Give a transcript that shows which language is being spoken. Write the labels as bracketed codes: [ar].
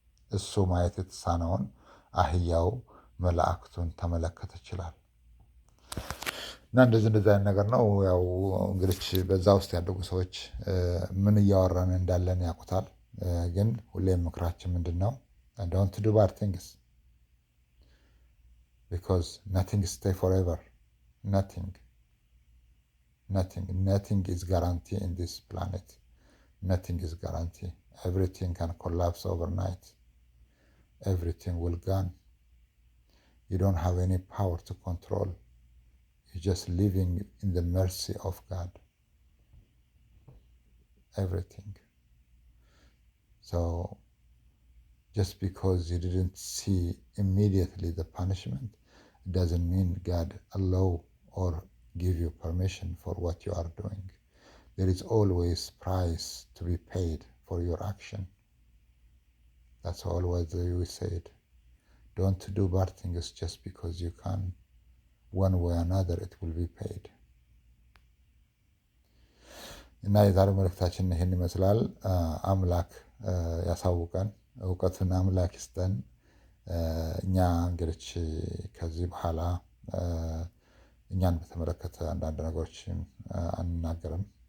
[am] እሱ ማየት የተሳነውን አህያው መላእክቱን ተመለከተ ይችላል። እና እንደዚህ አይነት ነገር ነው። ያው እንግዲህ በዛ ውስጥ ያደጉ ሰዎች ምን እያወራን እንዳለን ያውቁታል። ግን ሁሌም ምክራችን ምንድን ነው? [en] ዶንት ዱ ባድ ቲንግስ ቢኮዝ ናቲንግ ስቴይ ፎርኤቨር nothing is guarantee in this planet. Nothing is guarantee. Everything can collapse overnight. Everything will gone. You don't have any power to control. You're just living in the mercy of God. Everything. So just because you didn't see immediately the punishment, it doesn't mean God allow or give you permission for what you are doing. There is always price to be paid for your action. That's always we said. Don't do bad things just because you can. One way or another it will be paid. [am] እና የዛሬው መልእክታችን ይህን ይመስላል። አምላክ ያሳውቀን፣ እውቀትን አምላክ ይስጠን። እኛ እንግዲህ ከዚህ በኋላ እኛን በተመለከተ አንዳንድ ነገሮችን አንናገርም።